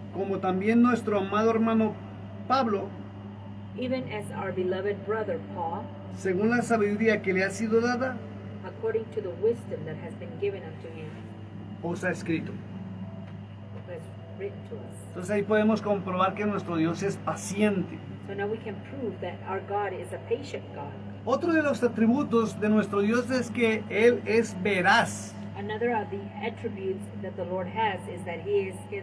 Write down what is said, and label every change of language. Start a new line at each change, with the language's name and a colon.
Spanish: Como también nuestro amado hermano Pablo,
English: Even as our beloved brother Paul,
Spanish: según la sabiduría que le ha sido dada,
English: according to the wisdom that has been given unto him,
Spanish: os ha escrito.
English: has written to us.
Spanish: Entonces ahí podemos comprobar que nuestro Dios es paciente.
English: So now we can prove that our God is a patient God.
Spanish: Otro de los atributos de nuestro Dios es que Él es veraz,
English: Another of the attributes that the Lord has is that He is